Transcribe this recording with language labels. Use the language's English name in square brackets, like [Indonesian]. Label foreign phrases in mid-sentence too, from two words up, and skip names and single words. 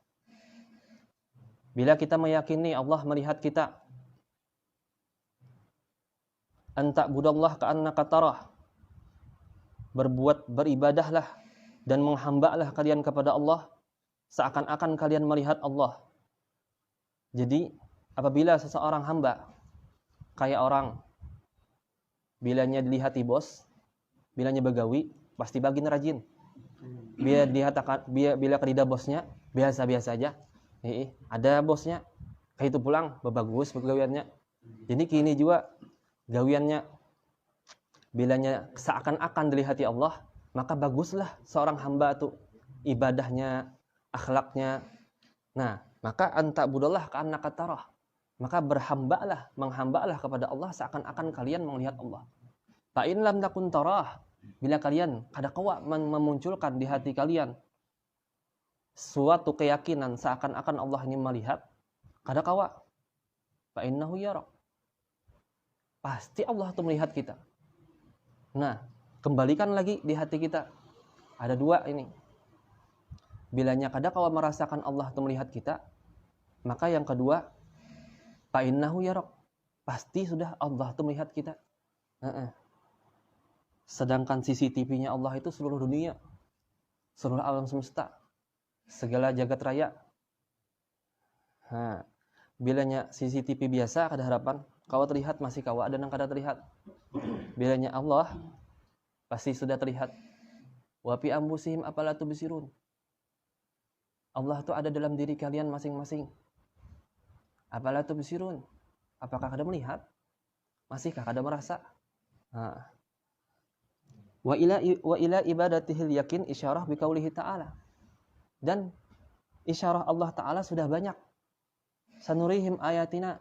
[Indonesian] Bila kita meyakini Allah melihat kita, [Arabic] أن تعبد الله كأنك تراه, [Indonesian] beribadahlah dan menghambalah kalian kepada Allah seakan-akan kalian melihat Allah. [Banjar] Jadi apabila seseorang hamba, kayak orang bilanya dilihati bos, bilanya begawi, pasti bagin rajin. Bila kedida bosnya biasa-biasa aja. Ada bosnya, kayak itu pulang bagus begawiannya. Jadi kini juga gawiannya bilanya seakan-akan dilihati Allah, [Indonesian] maka baguslah seorang hamba itu ibadahnya, akhlaknya. Nah, maka [Arabic] أن تعبد الله كأنك تراه. [Indonesian] Maka menghambalah kepada Allah seakan-akan kalian melihat Allah. [Arabic] فإن لم تكن تراه, [Banjar] bila kalian kada kawa memunculkan di hati kalian suatu keyakinan seakan-akan Allah ini melihat, kada kawa. [Arabic] فإنه يراك. [Indonesian] Pasti Allah itu melihat kita. Nah, kembalikan lagi di hati kita. Ada dua ini. [Banjar] Bilanya kada kawa merasakan Allah itu melihat kita, Maka yang kedua, [Arabic] فإنه يراك. [Indonesian] Pasti sudah Allah itu melihat kita. Sedangkan CCTV-nya Allah itu seluruh dunia, seluruh alam semesta, segala jagat raya. [Banjar] Bilanya CCTV biasa kada harapan kau terlihat masih kawa dan kada terlihat. Bilanya Allah pasti sudah terlihat. [Arabic] وفي أنفسهم أفلا تبصرون. [Indonesian] Allah itu ada dalam diri kalian masing-masing. [Arabic] أفلا تبصرون. [Banjar] Apakah kada melihat? Masihkah kada merasa? [Arabic] وإلى عبادته اليقين إشارة بقوله تعالى. [Indonesian] Dan isyarah Allah Ta'ala sudah banyak. [Arabic] سنريهم آياتنا.